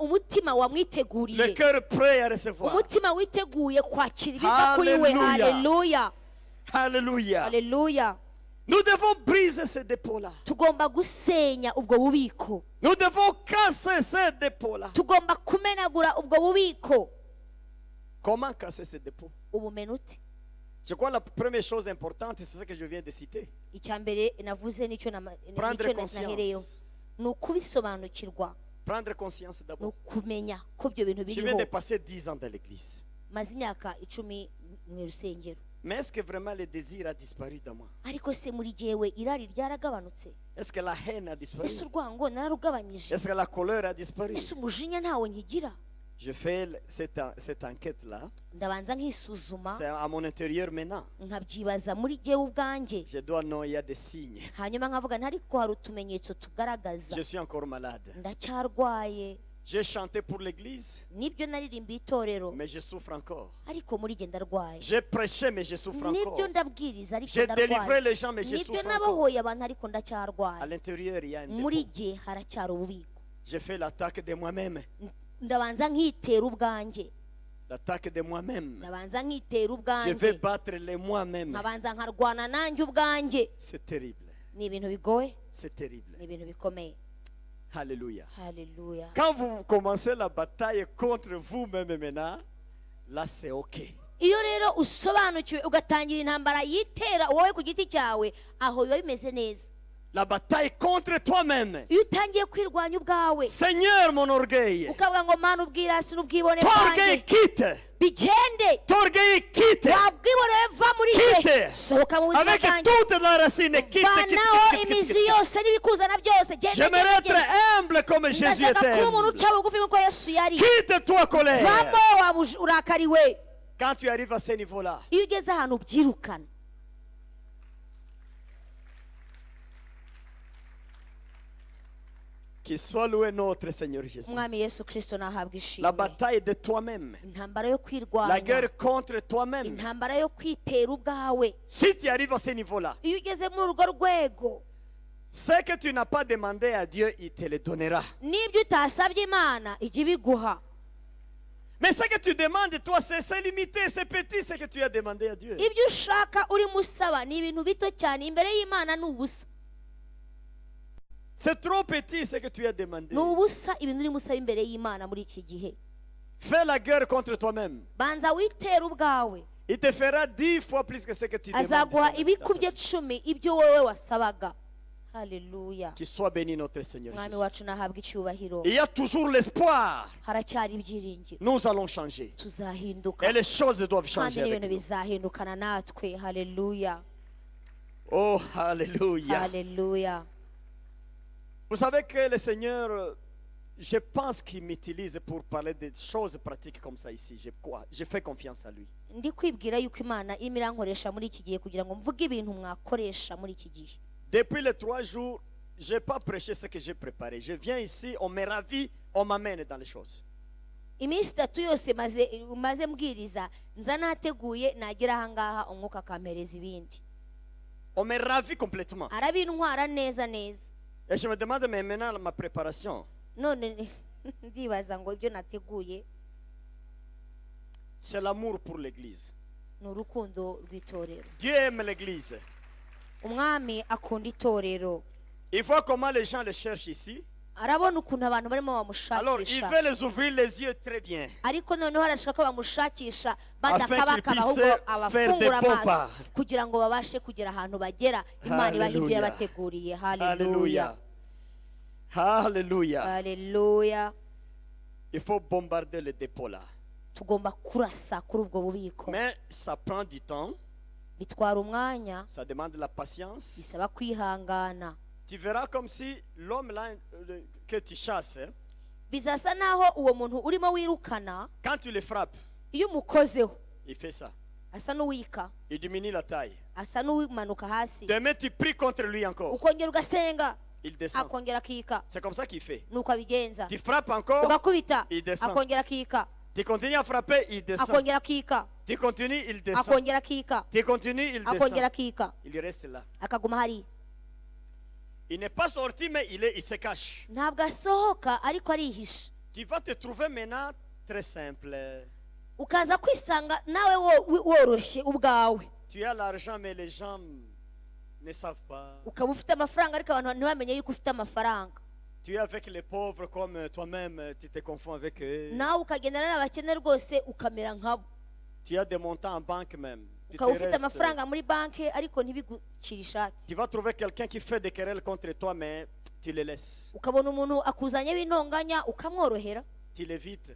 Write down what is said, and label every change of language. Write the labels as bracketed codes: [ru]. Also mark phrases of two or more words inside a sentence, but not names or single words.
[rw] umutima [fr] Le [rw] wamwiteguriye, [fr] cœur prêt à recevoir. [rw] umutima witeguye kwakira ibiva kuri we. [fr] Hallelujah. [rw] Haleluya, [fr] Alléluia. [rw] haleluya. [fr] Nous devons briser ces dépôts-là. [rw] Tugomba gusenya ubwo bubiko, [fr] Nous devons casser ces dépôts-là. [rw] tugomba kumenagura ubwo bubiko. [fr] Comment casser ces dépôts? [rw] Ubumena ute? [fr] Je crois que la première chose importante, c'est ce que je viens de citer. [rw] Icya mbere navuze nicyo [fr] Prendre [rw] nahereyeho, [fr] conscience. [rw] ni ukubisobanukirwa, [fr] Prendre conscience [rw] ni [fr] d'abord. [rw] ukumenya ko ibyo bintu [fr] Je viens de [rw] biriho. [fr] passer 10 ans dans l'église. [rw] Maze imyaka 10 mu rusengero, [fr] Mais est-ce que vraiment le désir a disparu dans moi? [rw] ariko se muri jyewe irari ryaragabanutse? [fr] Est-ce que la haine a disparu? [rw] Ese urwango nararugabanyije? [fr] Est-ce que la colère a disparu? [rw] Ese umujinya ntawo nkigira? [fr] Je fais cette enquête-là. [rw] Ndabanza nkisuzuma, [fr] C'est à mon intérieur maintenant. [rw] nkabyibaza muri jyewe ubwanjye, [fr] Je dois know, il y a des signes. [rw] hanyuma nkavuga nti ariko hari utumenyetso tugaragaza [fr] Je suis encore malade. [rw] ndacyarwaye. [fr] J'ai chanté pour l'église, [rw] Nibyo naririmbiye itorero, [fr] mais je souffre encore. [rw] ariko muri jye ndarwaye. [fr] J'ai prêché, mais je souffre encore. [rw] Nibyo ndabwiriza, ariko [fr] J'ai délivré [rw] ndarwaye. [fr] les gens, mais je [rw] Nibyo [fr] souffre encore. [rw] nabohoye abantu, ariko [fr] À [rw] ndacyarwaye. [fr] l'intérieur, il y a un [rw] Muri [fr] dépôt. [rw] jye haracyari ububiko. [fr] J'ai fait l'attaque de moi-même. [rw] Ndabanza nkitera ubwanjye, [fr] L'attaque de moi-même. [rw] ndabanza nkitera [fr] Je vais [rw] ubwanjye, [fr] battre les moi-même. [rw] nkabanza nkarwana nanjye ubwanjye. [fr] C'est terrible. [rw] Ni ibintu bigoye, [fr] C'est terrible. [rw] ni ibintu bikomeye. [fr] Alléluia. [rw] Haleluya. [fr] Quand vous commencez la bataille contre vous-même maintenant, là c'est OK. [rw] Iyo rero usobanukiwe ugatangira intambara yitera wowe ku giti cyawe, aho biba bimeze neza. [fr] La bataille contre toi-même. [rw] Iyo utangiye kwirwanya ubwawe, [fr] Seigneur, mon orgueil. [rw] ukavuga ngo mana ubwirasi n'ubwibone [fr] Ton orgueil [rw] bwanjye [fr] quitte. [rw] bigende, [fr] Ton orgueil quitte. [rw] wabwibone va muri [fr] Quitte. [rw] jye, sohoka mu buzima [fr] Avec [rw] bwanjye, [fr] toute la racine. Quitte, quitte, [rw] vanaho [fr] quitte, quitte, [rw] imizi [fr] quitte. [rw] yose n'ibikuzana byose. Genda, [fr] J'aimerais [rw] genda, [fr] être [rw] genda. [fr] humble comme Jésus [rw] Ndashaka [fr] était [rw] kuba umuntu [fr] humble. [rw] uca bugufi nk'uko Yesu yari. [fr] Quitte toi colère. [rw] Vamo waba urakariwe. [fr] Quand tu arrives à ce niveau-là, [rw] Iyo ugeze ahantu ubyirukana, [fr] qu'il soit loué notre Seigneur Jésus. [rw] umwami Yesu Kristo nahabwa [fr] La [rw] ishimwe. [fr] bataille de toi-même. [rw] Intambara yo [fr] La [rw] kwirwanya, [fr] guerre contre toi-même. [rw] intambara yo kwitera ubwawe. [fr] Si tu arrives à ce niveau-là, [rw] Iyo ugeze muri urwo rwego, [fr] ce que tu n'as pas demandé à Dieu, il te le donnera. [rw] n'ibyo utasabye Imana ijya ibiguha. [fr] Mais ce que tu demandes, toi, c'est limité, c'est petit, ce que tu as demandé à Dieu. [rw] Ibyo ushaka urimo usaba ni ibintu bito cyane, imbere y'Imana ni ubusa. [fr] C'est trop petit, ce que tu as demandé. [rw] Ni ubusa ibintu urimo usaba imbere y'Imana muri iki gihe. [fr] Fais la guerre contre toi-même. [rw] Banza witere ubwawe, [fr] Il te fera 10 fois plus que ce que tu demandes. [rw] azaguha ibikubye 10 ibyo wowe wasabaga. Haleluya. [fr] Qu'il soit béni notre Seigneur [rw] Mwami [fr] Jésus. [rw] wacu nahabwa icyubahiro. [fr] Il y a toujours l'espoir. [rw] Haracyari ibyiringiro, [fr] Nous allons changer. [rw] tuzahinduka [fr] Et les choses doivent [rw] kandi [fr] changer avec [rw] n'ibintu [fr] nous. [rw] bizahindukana natwe. Haleluya, [fr] Oh, alléluia. [rw] haleluya. [fr] Vous savez que le Seigneur, je pense qu'il m'utilise pour parler des choses pratiques comme ça ici. Je fais confiance à lui. [rw] Ndi kwibwira yuko Imana irimo irankoresha muri iki gihe kugira ngo mvuge ibintu mwakoresha muri iki gihe. [fr] Depuis les 3 jours, je n'ai pas prêché ce que j'ai préparé. Je viens ici, on me ravit, on m'amène dans les choses. [rw] Iminsi 3 yose maze mbwiriza, nza nateguye, nagera ahangaha umwuka akampereza ibindi. [fr] On me ravit complètement. [rw] Arabintwara neza neza. [fr] Et je me demande, mais maintenant, ma préparation, [rw] None ndibaza ngo ibyo nateguye [fr] c'est l'amour pour l'église. [rw] ni urukundo rw'itorero. [fr] Dieu aime l'église. [rw] Umwami akunda itorero. [fr] Il voit comment les gens le cherchent ici. [rw] Arabona ukuntu abantu barimo [fr] Alors, il [rw] bamushakisha, [fr] veut les ouvrir les yeux très bien. [rw] ariko noneho arashaka ko bamushakisha [fr] Afin qu'ils [rw] badakabakaba, ahubwo [fr] puissent [rw] abafungura [fr] faire des [rw] amaso [fr] pompas. [rw] kugira ngo babashe kugera ahantu bagera. Imana ibaha ibyo [fr] Hallelujah. [rw] yabateguriye. Haleluya, [fr] Alléluia. Alléluia. [rw] haleluya. [fr] Il faut bombarder le dépôt là. [rw] Tugomba kurasa kuri ubwo bubiko. [fr] Mais ça prend du temps. [rw] Bitwara umwanya, [fr] Ça demande la patience. [rw] bisaba kwihangana. [fr] Tu verras comme si l'homme là que tu chasses, hein, [rw] Bizasa naho uwo muntu urimo wirukana, [fr] quand tu le frappes, [rw] iyo umukozeho [fr] il fait ça. [rw] asa n'uwika, [fr] Il diminue la taille. [rw] asa n'uwimanuka hasi, [fr] Demain, tu pries contre lui encore. [rw] ukongera ugasenga, [fr] Il descend. [rw] akongera akika. [fr] C'est comme ça qu'il fait. [rw] Nuko abigenza. [fr] Tu frappes encore, [rw] Ugakubita, [fr] il descend. [rw] akongera akika, [fr] tu continues à frapper, il descend. [rw] akongera akika, [fr] Tu continues, il descend. [rw] akongera akika, [fr] Tu continues, il [rw] akongera [fr] descend. [rw] akika, [fr] Il reste là. [rw] akaguma hari. [fr] Il n'est pas sorti, mais il se cache. [rw] Ntabwo asohoka ariko arihisha. [fr] Tu vas te trouver maintenant très simple. [rw] ukaza kwisanga nawe woroshye ubwawe, [fr] Tu as l'argent, mais les gens ne savent pas. [rw] ukaba ufite amafaranga ariko abantu ntibamenye yuko ufite amafaranga. [fr] Tu es avec les pauvres comme toi-même, tu te confonds avec eux. [rw] nawe ukagendana n'abakene rwose ukamera nkabo, [fr] Tu as des montants en banque même. Tu, te [rw] ukaba ufite [fr] restes- [rw] amafaranga muri banki ariko ntibigucire ishati. [fr] tu vas trouver quelqu'un qui fait des querelles contre toi, mais tu le laisses. [rw] ukabona umuntu akuzanyeho intonganya ukamworohera [fr] Tu l'évites.